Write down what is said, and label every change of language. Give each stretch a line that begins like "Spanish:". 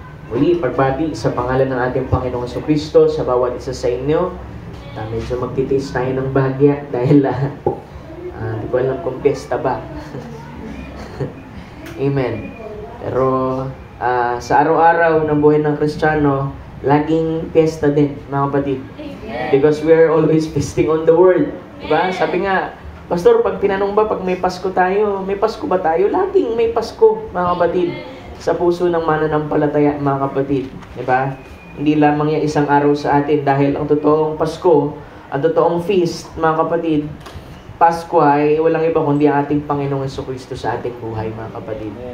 Filipino: Muli, pagbati sa pangalan ng ating Panginoong Jesucristo sa bawat isa sa inyo. Medyo magtitiis tayo ng bahagya dahil hindi ko alam kung piyesta ba. Amen. Pero sa araw-araw ng buhay ng Kristiyano, laging piyesta din, mga kapatid.
English: Because we are always feasting on the Word.
Filipino: Diba? Sabi nga, Pastor, pag tinanong ba, pag may Pasko tayo, may Pasko ba tayo? Laging may Pasko, mga kapatid, sa puso ng mananampalataya, mga kapatid. Diba? Hindi lamang yan isang araw sa atin dahil ang totoong Pasko, ang totoong feast, mga kapatid, Pasko ay walang iba kundi ang ating Panginoong Jesucristo sa ating buhay, mga kapatid.